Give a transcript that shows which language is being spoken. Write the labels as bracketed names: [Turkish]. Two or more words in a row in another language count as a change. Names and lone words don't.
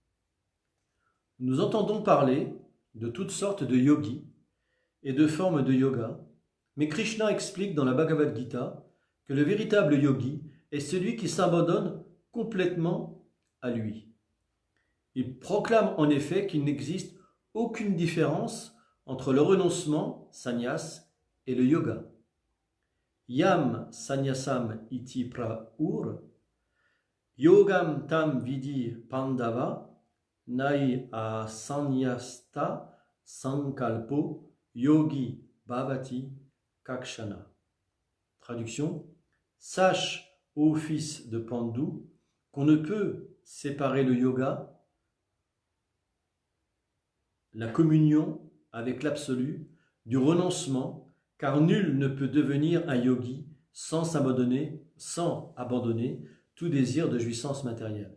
[French] Nous entendons parler de toutes sortes de yogis et de formes de yoga, mais Krishna explique dans la Bhagavad Gita que le véritable yogi est celui qui s'abandonne complètement à lui. Il proclame en effet qu'il n'existe aucune différence entre le renoncement, sannyas, et le yoga. [Sanskrit] यं संन्यासम् इति प्रौर् योगं तं विदि पाण्डव नै असंन्यस्त सङ्कल्पो योगी भवति कक्षन. [French] Traduction: sache, ô fils de Pandu, qu'on ne peut séparer le yoga, la communion avec l'absolu, du renoncement, car nul ne peut devenir un yogi sans abandonner tout désir de jouissance matérielle.